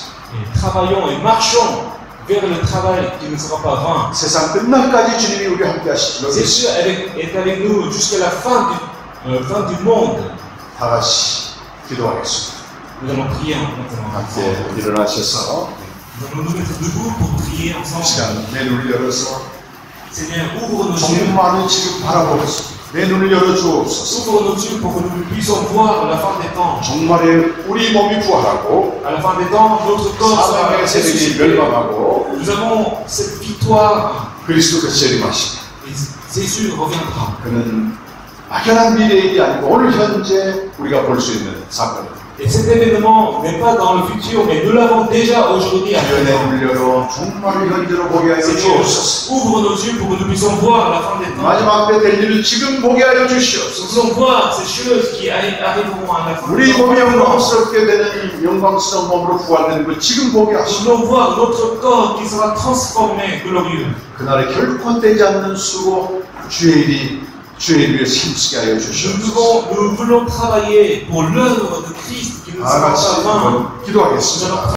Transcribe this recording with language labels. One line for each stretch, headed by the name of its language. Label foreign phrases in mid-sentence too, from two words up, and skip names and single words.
French: Et travaillons et marchons vers le travail qui ne sera pas vain.
Korean: 세상 끝날까지 주님이 우리 함께 하시기로
French: C'est sûr, est avec nous jusqu'à la fin du monde.
Korean: 다 같이 기도하겠습니다.
French: Nous allons prier maintenant.
Korean: 함께 일어나셔서
French: Nous allons nous mettre debout pour prier ensemble.
Korean: 시간 내 눈을 열어서
French: Seigneur, ouvre nos yeux.
Korean: 종말을 지금 바라보겠습니다. 내 눈을 열어 주옵소서.
French: Ouvre nos yeux pour que nous puissions voir la fin des temps.
Korean: 종말에 우리 몸이 부활하고
French: À la fin des temps, notre corps sera
Korean: 사망의 세력이
French: ressuscité.
Korean: 멸망하고
French: Nous avons cette victoire.
Korean: 그리스도께서 재림하시다.
French: Et Jésus reviendra.
Korean: 그는 막연한 미래의 일이 아니고 오늘 현재 우리가 볼 수 있는 사건입니다.
French: Et cet événement n'est pas dans le futur, mais nous l'avons déjà aujourd'hui à
Korean: 내
French: présent.
Korean: 눈을 열어 종말을 현재로 보게 하여
French: Seigneur,
Korean: 주옵소서.
French: ouvre nos yeux pour que nous puissions voir la fin des temps.
Korean: 마지막 때 될 일을 지금 보게 하여
French: Nous
Korean: 주시옵소서.
French: puissions voir ces choses qui arriveront à la fin
Korean: 우리
French: des temps.
Korean: 몸이 영광스럽게 되는 영광스러운 몸으로 부활되는 걸 지금 보게
French: Nous
Korean: 하시고
French: voulons voir notre corps qui sera transformé, glorieux.
Korean: 그날에 결코 떼지 않는 수고 주의 일을 위해서 힘쓰게 하여
French: Nous
Korean: 주시옵소서.
French: voulons travailler pour l'œuvre de Christ qui ne
Korean: 다
French: sera
Korean: 같이
French: pas vain.
Korean: 한번 기도하겠습니다.